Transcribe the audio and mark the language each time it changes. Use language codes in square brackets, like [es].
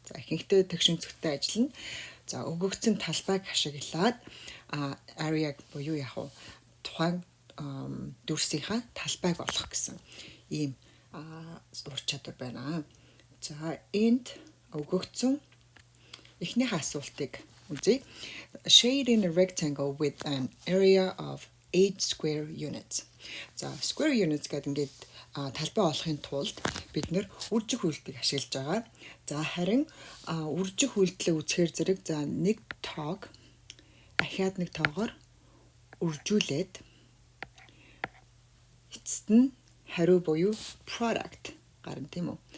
[mn] За ихэнхдээ тэгш өнцөгттэй ажиллана. За өгөгдсөн талбайг ашиглаад area буюу яг тухайн дүрсийнхаа талбайг олох гэсэн ийм ур чадвар байна. За энд өгөгдсөн эхнийхээ асуултыг үзье. [en] Shade in a rectangle with an area of 8 square units. [mn] За square units гэдэг ингээд талбай олохын тулд бид нэр үржих үйлдэлийг ашиглаж байгаа. За харин үржих үйлдэлээ үзэхээр зэрэг за нэг тоог ахиад нэг тоогоор үржүүлээд эцэст нь хариу буюу product гарна тийм үү.